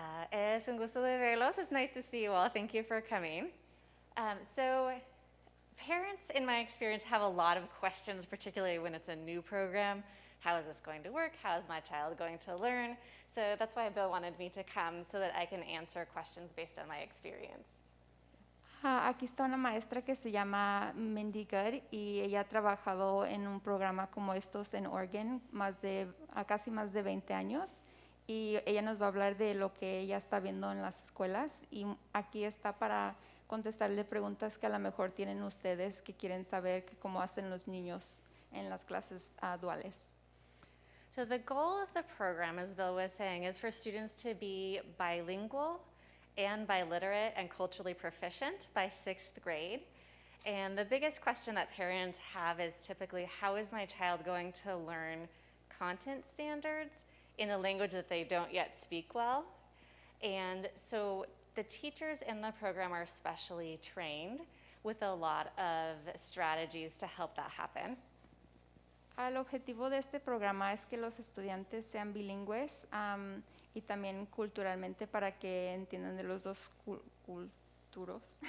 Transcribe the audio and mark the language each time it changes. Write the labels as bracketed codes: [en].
[es] Es un gusto de verlos. [en] It's nice to see you all. Thank you for coming. So parents, in my experience, have a lot of questions, particularly when it's a new program. How is this going to work? How is my child going to learn? So that's why Bill wanted me to come, so that I can answer questions based on my experience. [es] Aquí está una maestra que se llama Mindy Good, y ella ha trabajado en un programa como estos en Oregon casi más de 20 años, y ella nos va a hablar de lo que ella está viendo en las escuelas, y aquí está para contestarle preguntas que a lo mejor tienen ustedes que quieren saber cómo hacen los niños en las clases duales. [en] So the goal of the program, as Bill was saying, is for students to be bilingual and biliterate and culturally proficient by 6th grade. And the biggest question that parents have is typically, how is my child going to learn content standards in a language that they don't yet speak well? And so the teachers in the program are specially trained with a lot of strategies to help that happen. [es] El objetivo de este programa es que los estudiantes sean bilingües y también culturalmente para que entiendan de los dos culturos.